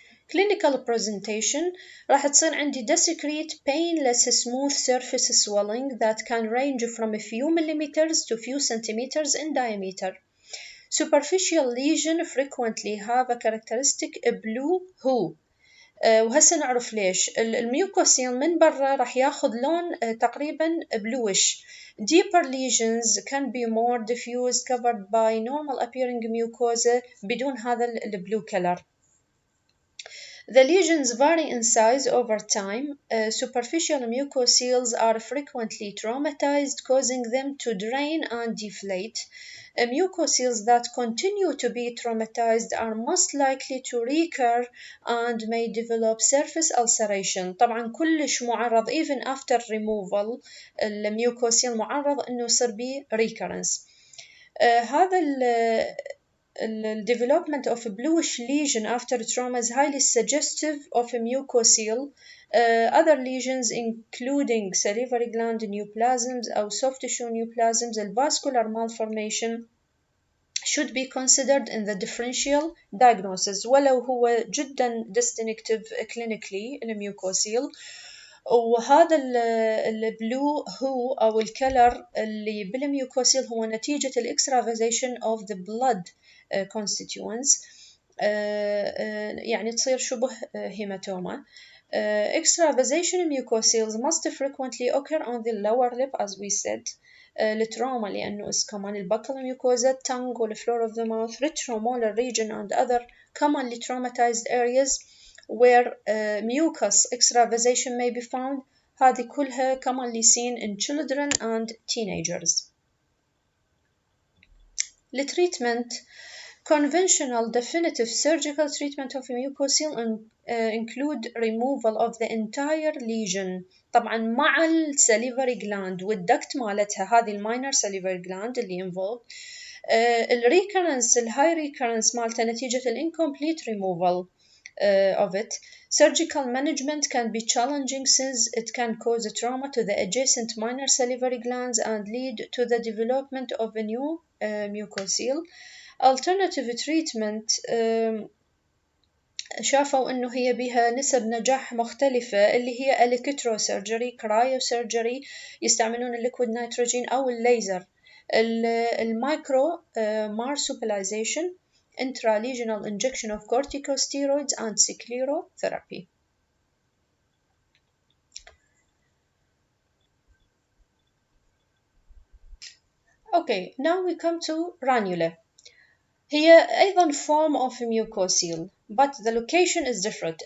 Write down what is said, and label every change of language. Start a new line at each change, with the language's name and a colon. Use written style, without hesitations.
English: Clinical presentation
Arabic: راح تصير عندي
English: discrete painless smooth surface swelling that can range from a few millimeters to few centimeters in diameter. Superficial lesion frequently have a characteristic blue hue.
Arabic: وهسه نعرف ليش الميوكوسيل من برا راح ياخذ لون تقريبا bluish.
English: Deeper lesions can be more diffuse covered by normal appearing mucosa
Arabic: بدون هذا البلو
English: color. The lesions vary in size over time. Superficial mucoceles are frequently traumatized, causing them to drain and deflate. Mucoceles that continue to be traumatized are most likely to recur and may develop surface ulceration.
Arabic: طبعا كلش معرض
English: even after removal
Arabic: الميوكوسيل معرض إنه يصير به recurrence. هذا
English: the development of a bluish lesion after trauma is highly suggestive of a mucocele. Other lesions including salivary gland neoplasms or soft tissue neoplasms and vascular malformation should be considered in the differential diagnosis
Arabic: ولو هو جدا
English: distinctive clinically الميوكوسيل.
Arabic: وهذا البلو هو أو الكلر اللي بالميوكوسيل هو نتيجة الإكسترافازيشن
English: of the blood constituents.
Arabic: يعني تصير شبه هيماتوما.
English: Extravasation mucoceles must frequently occur on the lower lip as we said.
Arabic: التروما لأنه
English: is common البكال mucosa, tongue والfloor of the mouth, retromolar region and other commonly traumatized areas where mucus extravasation may be found.
Arabic: هذه كلها
English: commonly seen in children and teenagers. التريتمنت conventional definitive surgical treatment of mucocele include removal of the entire lesion
Arabic: طبعا مع
English: salivary gland والduct
Arabic: مالتها هذه
English: minor salivary gland اللي involved.
Arabic: الريكرنس الهاي ريكرنس مالته نتيجة
English: incomplete removal of it. Surgical management can be challenging since it can cause a trauma to the adjacent minor salivary glands and lead to the development of a new mucocele. Alternative treatment
Arabic: شافوا إنه هي بها نسب نجاح مختلفة اللي هي
English: electrosurgery, cryosurgery
Arabic: يستعملون الليكويد نيتروجين أو الليزر.
English: المايكرو marsupialization, intralesional injection of corticosteroids and sclerotherapy. Okay, now we come to ranula.
Arabic: هي أيضا
English: form of mucocele, but the location is different.